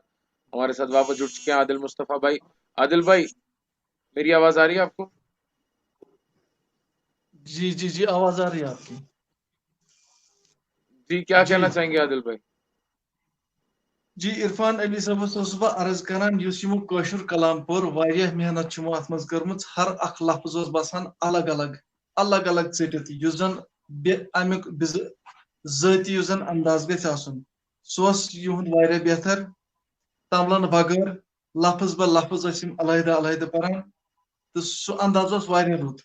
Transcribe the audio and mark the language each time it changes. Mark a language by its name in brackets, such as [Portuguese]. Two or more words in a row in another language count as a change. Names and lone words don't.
[Urdu] ہمارے ساتھ واپس جڑ چکے ہیں عادل مصطفی بھائی. عادل بھائی میری آواز آ رہی ہے آپ کو؟ جی جی جی آواز آ رہی ہے آپ کی. جی کیا جی کہنا چاہیں گے عادل بھائی؟ [Kashmiri] جی عرفان علی صاحبس بہ عرض کران یس یمو کاشر کلام پور واریاہ محنت چمو ات مز کرمژ. ہر اخ لفظ اوس باسان الگ الگ ژٹتھ یس زن امیک ذاتی یس زن انداز گژھِ آسن سہ یہند واریاہ بہتر. تملن بغیر لفظ بہ لفظ ٲسۍ یِم علیحدہ علیحدہ پران تو سہ انداز اوس واریاہ رُت.